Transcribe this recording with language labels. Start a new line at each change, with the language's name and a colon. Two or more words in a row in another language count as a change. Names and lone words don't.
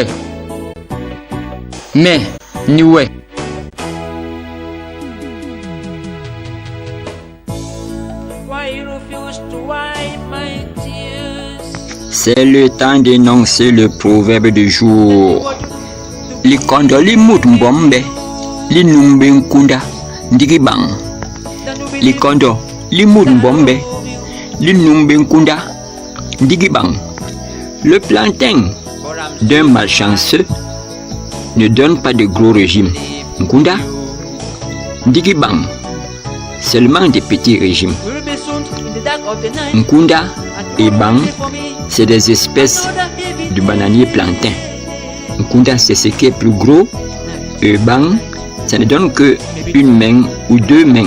French: Mais, niwe. C'est le temps d'énoncer le proverbe du jour.
Basaa: Li kondo li mut mbombe. Li numbe nkunda ndigi bang. Li kondo li mut mbombe. Li numbe nkunda ndigi bang.
French: Le plantain d'un malchanceux ne donne pas de gros régimes.
Basaa: Nkunda ndigi bang.
French: Seulement des petits régimes. Nkunda et bang, c'est des espèces de bananier plantain. Nkunda, c'est ce qui est plus gros. Et bang, ça ne donne que une main ou deux mains.